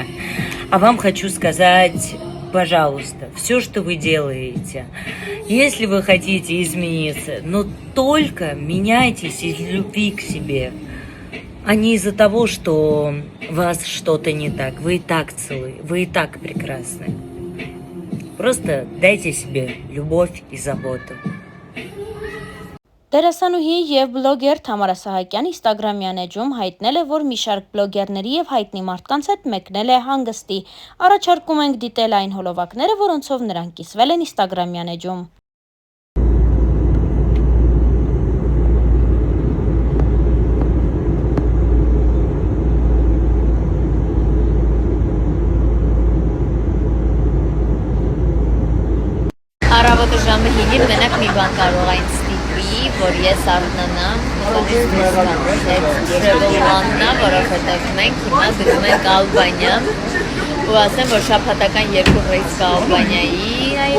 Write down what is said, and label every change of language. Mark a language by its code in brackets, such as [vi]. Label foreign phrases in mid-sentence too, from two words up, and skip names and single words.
[ru] А вам хочу сказать, пожалуйста, все, что вы делаете, если вы хотите измениться, но только меняйтесь из любви к себе, а не из-за того, что у вас что-то не так. Вы и так целы, вы и так прекрасны. Просто дайте себе любовь и заботу. [hy] Դերասանուհի և բլոգեր Թամարա Սահակյանը Instagram-յան էջում հայտնել է, որ մի շարք բլոգերների և հայտնի մարդկանց հետ մեկնել է հանգստի։ Առաջարկում ենք դիտել այն հոլովակները, որոնցով նրանք կիսվել են Instagram-յան էջում։ Առավոտը ժամը 5-ին մենակ մի բան կարող այն ստիպի, որ ես արթնանամ, Ռևոլաննա, որովհետև մենք հիմա գնում ենք Ալբանիա ու ասեմ, որ շաբաթական 2 ռեյս կա Ալբանիայի։